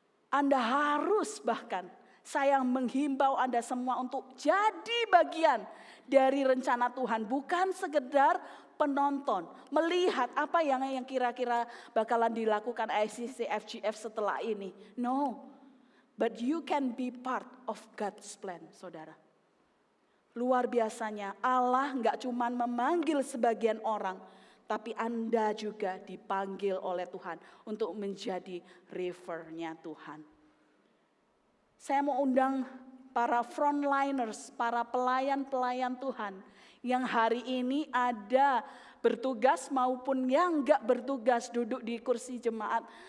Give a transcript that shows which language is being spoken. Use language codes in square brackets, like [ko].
[id] Anda harus bahkan, saya menghimbau Anda semua untuk jadi bagian dari rencana Tuhan. Bukan sekedar penonton, melihat apa yang kira-kira bakalan dilakukan ICC FGF setelah ini. [en] No, but you can be part of God's plan, [id] saudara. Luar biasanya Allah gak cuma memanggil sebagian orang, tapi Anda juga dipanggil oleh Tuhan untuk menjadi rivernya Tuhan. Saya mau undang para frontliners, para pelayan-pelayan Tuhan yang hari ini ada bertugas maupun yang enggak bertugas duduk di kursi jemaat.